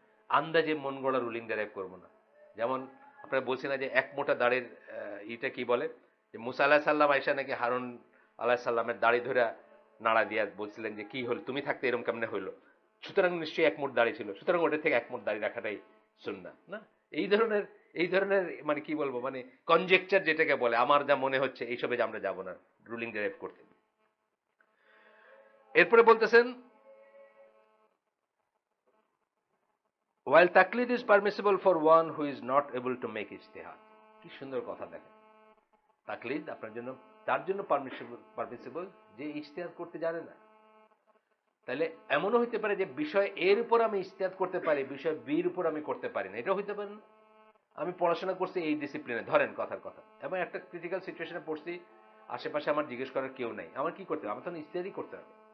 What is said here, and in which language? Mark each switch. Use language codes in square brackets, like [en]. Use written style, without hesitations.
[bn] আন্দাজে মন গড়া রুলিং ডেরাইভ করব না। যেমন আপনারা বলছেন না যে এক মোটা দাড়ির ইটা কি বলে, যে মুসা আলাহ সাল্লাম আয়সা নাকি হারুন আলাহ সাল্লামের দাড়ি ধরে নাড়া দিয়া বলছিলেন যে কি হল, তুমি থাকতে এরকম কেমনে হইলো, সুতরাং নিশ্চয়ই এক মোট দাড়ি ছিল, সুতরাং ওটা থেকে এক মোট দাড়ি রাখাটাই সুন্নাহ না। এই ধরনের মানে কি বলবো, মানে কনজেকচার যেটাকে বলে, আমার যা মনে হচ্ছে এইসবে যে আমরা যাব না রুলিং ডেরাইভ করতে। এরপরে বলতেছেন [en] while taklid is permissible for one who is not able to make ijtihad। [bn] কি সুন্দর কথা দেখেন, তাকলিদ আপনার জন্য, তার জন্য পারমিসিবল যে ইজতিহাদ করতে জানে না। তাহলে এমনও হইতে পারে যে বিষয় এর উপর আমি ইজতিহাদ করতে পারি, বিষয় বির উপর আমি করতে পারি না, এটাও হইতে পারে না। আমি পড়াশোনা করছি এই ডিসিপ্লিনে, ধরেন কথার কথা, এবং একটা ক্রিটিক্যাল সিচুয়েশনে পড়ছি, আশেপাশে আমার জিজ্ঞেস করার কেউ নাই, আমার কি করতে হবে? আমার তখন ইজতিহাদই করতে হবে।